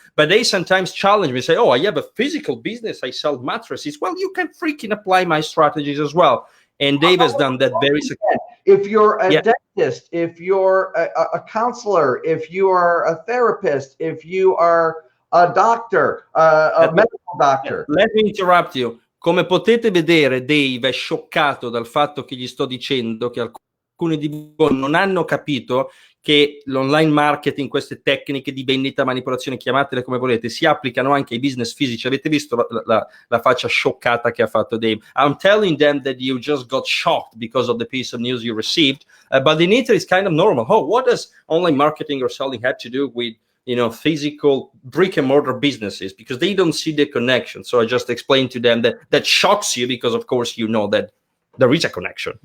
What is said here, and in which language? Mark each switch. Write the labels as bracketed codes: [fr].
[en] But they sometimes challenge me, say, oh, I have a physical business, I sell mattresses. Well, you can freaking apply my strategies as well. And Dave has done that very successfully. If you're a dentist, if you're a counselor, if you are a therapist, if you are a doctor, a medical doctor. Let me interrupt you. [it] Come potete vedere, Dave è scioccato dal fatto che gli sto dicendo che alcuni di voi non hanno capito che l'online marketing, queste tecniche di vendita, manipolazione, chiamatele come volete, si applicano anche ai business fisici. Avete visto la faccia scioccata che ha fatto Dave? [en] I'm telling them that you just got shocked because of the piece of news you received, but in Italy it's kind of normal. Oh, what does online marketing or selling have to do with physical brick and mortar businesses? Because they don't see the connection. So I just explained to them that shocks you, because of course you know that there is a connection.